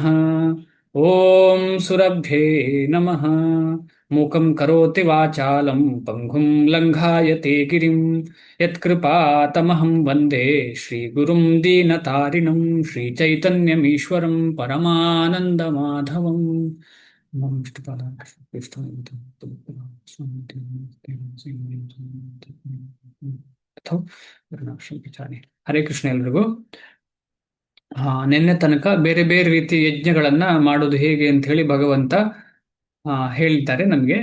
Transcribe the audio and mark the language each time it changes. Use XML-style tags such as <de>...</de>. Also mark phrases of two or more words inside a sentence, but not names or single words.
<sa>ಓಂ ಸುರಭ್ಯೈ ನಮಃ. ಮೂಕಂ ಕರೋತಿ ವಾಚಾಲಂ ಪಂಗುಂ ಲಂಘಾಯತೆ ಗಿರಿಂ ಯತ್ಕೃಪಾತಮಹಂ ವಂದೇ ಶ್ರೀಗುರುಂ ದೀನತಾರಿಣಂ ಶ್ರೀಚೈತನ್ಯಮೀಶ್ವರಂ ಪರಮಾನಂದಮಾಧವಂ. ನಮೋ ವಿಷ್ಣುಪಾದಾಯ ಕೃಷ್ಣಾಯ ಹರೇ ಕೃಷ್ಣ ಎಲ್ರಿಗೂ.</sa> <kn>ನಿನ್ನೆ ತನಕ ಬೇರೆ ಬೇರೆ ರೀತಿಯ ಯಜ್ಞಗಳನ್ನ ಮಾಡೋದು ಹೇಗೆ ಅಂತ ಹೇಳಿ ಭಗವಂತ ಹೇಳಿದ್ದಾರೆ ನಮಗೆ.</kn>